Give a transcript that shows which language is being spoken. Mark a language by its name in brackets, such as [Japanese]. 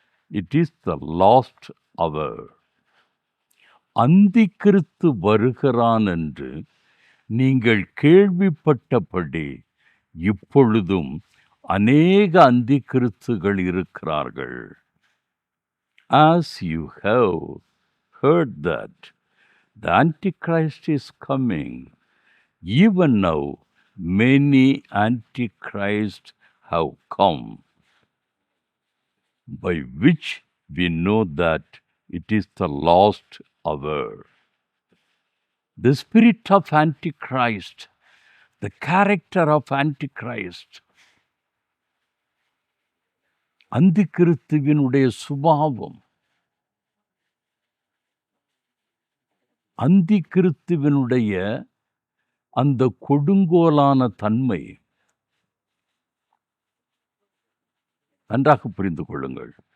[English] It is the last hour. [Tamil] அந்தி கிறிஸ்து வருகிறான் என்று நீங்கள் கேள்விப்பட்டபடி இப்பொழுதும் அநேக அந்தி கிறிஸ்துகள் இருக்கிறார்கள். [English] As you have heard that the Antichrist is coming, even now many Antichrists have come, by which we know that it is the last hour. The spirit of Antichrist, [Tamil] the character of Antichrist, அந்தி கிறிஸ்துவினுடைய சுபாவம், அந்தி கிறிஸ்துவினுடைய அந்த கொடுங்கோலான தன்மை நன்றாக புரிந்து கொள்ளுங்கள்.